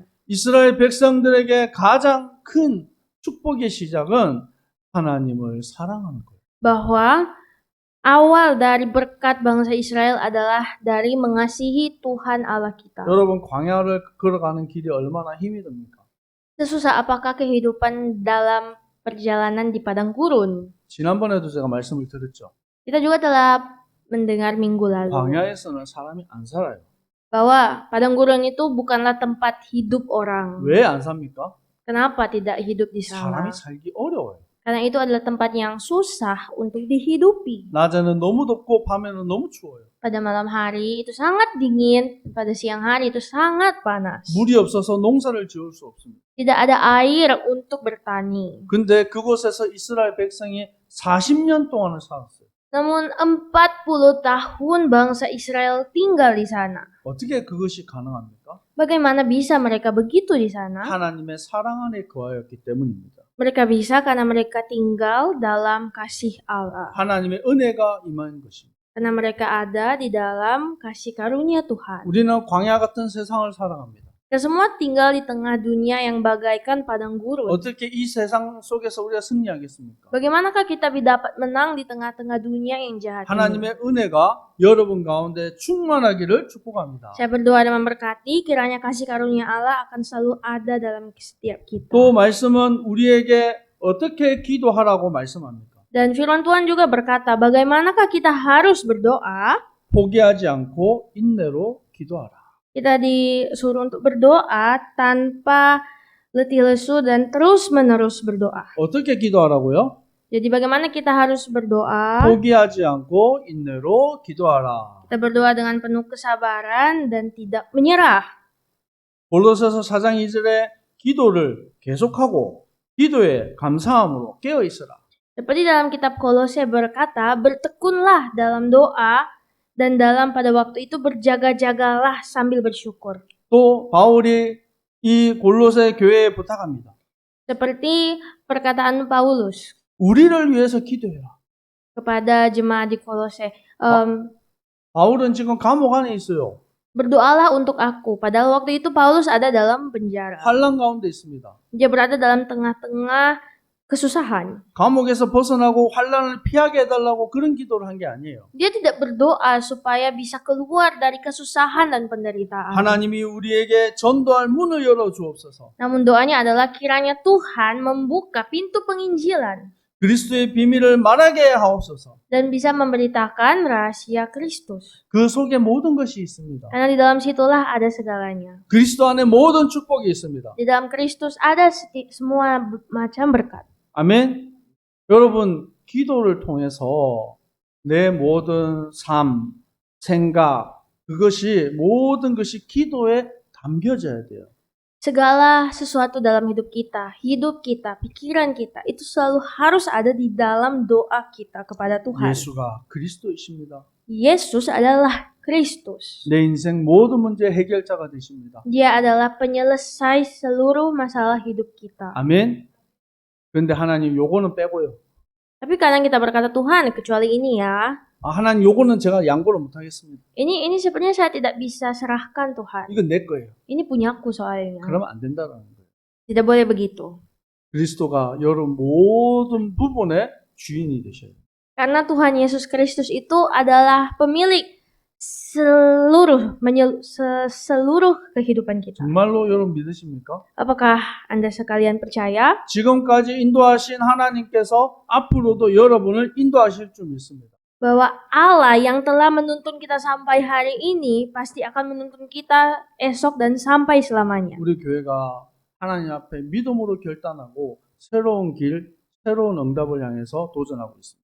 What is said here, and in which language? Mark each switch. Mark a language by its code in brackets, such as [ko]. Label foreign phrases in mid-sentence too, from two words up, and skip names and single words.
[ko] 이스라엘 백성들에게 가장 큰 축복의 시작은 하나님을 사랑하는 거예요. [id] Bahwa awal dari berkat bangsa Israel adalah dari mengasihi Tuhan Allah kita. [ko] 여러분 광야를 걸어가는 길이 얼마나 힘이 듭니까? [id] Sesusah apakah kehidupan dalam perjalanan di padang gurun? [ko] 지난번에도 제가 말씀을 드렸죠. [id] Kita juga telah mendengar minggu lalu [ko] 광야에서는 사람이 안 살아요. [id] bahwa padang gurun itu bukanlah tempat hidup orang. [ko] 왜 안 삽니까? [id] Kenapa tidak hidup di sana? [ko] 사람이 살기 어려워요. [id] Karena itu adalah tempat yang susah untuk dihidupi. [ko] 낮에는 너무 덥고 밤에는 너무 추워요. [id] Pada malam hari itu sangat dingin, pada siang hari itu sangat panas. [ko] 물이 없어서 농사를 지을 수 없습니다. [id] Tidak ada air untuk bertani. [ko] 근데 그곳에서 이스라엘 백성이 40년 동안을 살았어요. [id] Namun 40 tahun bangsa Israel tinggal di sana. [ko] 어떻게 그것이 가능합니까? [id] Bagaimana bisa mereka begitu di sana? [ko] 하나님의 사랑 안에 거하였기 때문입니다. [id] Mereka bisa karena mereka tinggal dalam kasih Allah. [ko] 하나님의 은혜가 임한 것입니다. [id] Karena mereka ada di dalam kasih karunia Tuhan. [ko] 우리는 광야 같은 세상을 살아갑니다. [id] Kita semua tinggal di tengah dunia yang bagaikan padang gurun. [ko] 어떻게 이 세상 속에서 우리가 승리하겠습니까? [id] Bagaimanakah kita dapat menang di tengah-tengah dunia yang jahat ini? [ko] 하나님의 은혜가 여러분 가운데 충만하기를 축복합니다. [id] Saya berdoa dan memberkati kiranya kasih karunia Allah akan selalu ada dalam setiap kita. [ko] 또 말씀은 우리에게 어떻게 기도하라고 말씀합니까? [id] Dan firman Tuhan juga berkata, bagaimanakah kita harus berdoa? [ko] 포기하지 않고 인내로 기도하라. [id] Kita disuruh untuk berdoa tanpa letih lesu dan terus-menerus berdoa. [ko] 어떻게 기도하라고요? [id] Jadi bagaimana kita harus berdoa? [ko] 포기하지 않고 인내로 기도하라. [id] Kita berdoa dengan penuh kesabaran dan tidak menyerah. [ko] 골로새서 4장 2절에 기도를 계속하고 기도에 감사함으로 깨어 있으라. [id] Seperti dalam kitab Kolose berkata, bertekunlah dalam doa dan dalam pada waktu itu berjaga-jagalah sambil bersyukur. [ko] 또 바울이 이 골로새 교회에 부탁합니다. [id] Seperti perkataan Paulus [ko] 우리를 위해서 기도해라. [id] kepada jemaat di Kolose, [ko] 바울은 지금 감옥 안에 있어요. [id] berdoalah untuk aku. Padahal waktu itu Paulus ada dalam penjara. [ko] 환란 가운데 있습니다. [id] Dia berada dalam tengah-tengah kesusahan. [ko] 감옥에서 벗어나고 환란을 피하게 해달라고 그런 기도를 한 게 아니에요. [id] Dia tidak berdoa supaya bisa keluar dari kesusahan dan penderitaan. [ko] 하나님이 우리에게 전도할 문을 열어 주옵소서. [id] Namun doanya adalah kiranya Tuhan membuka pintu penginjilan [ko] 그리스도의 비밀을 말하게 하옵소서. [id] dan bisa memberitakan rahasia Kristus. [ko] 그 속에 모든 것이 있습니다. [id] Karena di dalam situlah ada segalanya. [ko] 그리스도 안에 모든 축복이 있습니다. [id] Di dalam Kristus ada semua macam berkat. [ko] 아멘. 여러분, 기도를 통해서 내 모든 삶, 생각, 그것이 모든 것이 기도에 담겨져야 돼요. [id] Segala sesuatu dalam hidup kita, pikiran kita, itu selalu harus ada di dalam doa kita kepada Tuhan. [ko] 예수가 그리스도이십니다. [id] Yesus adalah Kristus. [ko] 내 인생 모든 문제 해결자가 되십니다. [id] Dia adalah penyelesai seluruh masalah hidup kita. [ko] 아멘. 그런데 하나님 요거는 빼고요. [id] Tapi kadang kita berkata, Tuhan, kecuali ini ya. [ko] 하나님 요거는 제가 양보를 못 하겠습니다. [id] Ini sebenarnya saya tidak bisa serahkan Tuhan. [ko] 이건 내 거예요. [id] Ini punyaku soalnya. [ko] 그러면 안 된다라는 거예요. [id] Tidak boleh begitu. [ko] 그리스도가 여러분 모든 부분의 주인이 되셔야 돼요. [id] Karena Tuhan Yesus Kristus itu adalah pemilik seluruh kehidupan kita. [ko] 정말로 여러분 믿으십니까? [id] Apakah Anda sekalian percaya? [ko] 지금까지 인도하신 하나님께서 앞으로도 여러분을 인도하실 줄 믿습니다. [id] Bahwa Allah yang telah menuntun kita sampai hari ini pasti akan menuntun kita esok dan sampai selamanya. [ko] 우리 교회가 하나님 앞에 믿음으로 결단하고 새로운 길, 새로운 응답을 향해서 도전하고 있습니다.